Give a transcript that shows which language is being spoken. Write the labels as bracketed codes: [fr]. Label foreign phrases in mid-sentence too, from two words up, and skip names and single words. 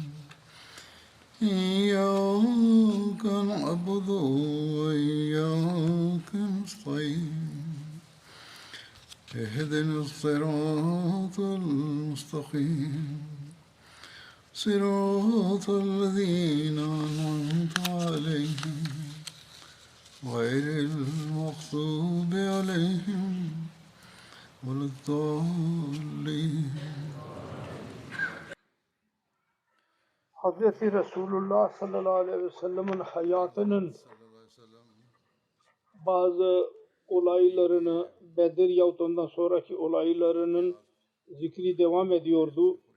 [ar] إياك نعبد وإياك نستعين اهدنا الصراط المستقيم صراط الذين أنعمت عليهم غير المغضوب عليهم ولا الضالين. [tr] Hazreti Resulullah [ar] صلى الله عليه وسلم'in [tr] hayatının bazı olaylarını, Bedir yahut ondan sonraki olaylarının zikri devam ediyordu.